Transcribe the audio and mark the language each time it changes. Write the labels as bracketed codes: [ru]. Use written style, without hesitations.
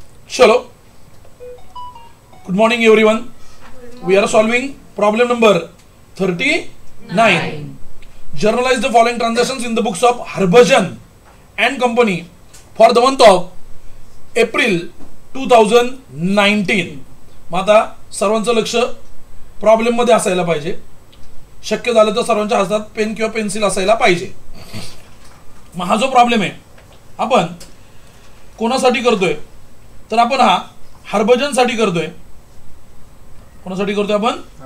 [en] चलो, good morning everyone. We are solving problem number 39. Journalize the following transactions in the books of Harbhajan and Company for the month of April 2019. [mr] मग आता सर्वांचं लक्ष problem मध्ये असायला पाहिजे. शक्य झालं तर सर्वांच्या हातात पेन किंवा पेन्सिल असायला पाहिजे. मग हा जो प्रॉब्लेम आहे आपण कोणासाठी करतोय, तर आपण हा हरभजन साठी करतोय. कोणासाठी करतोय आपण?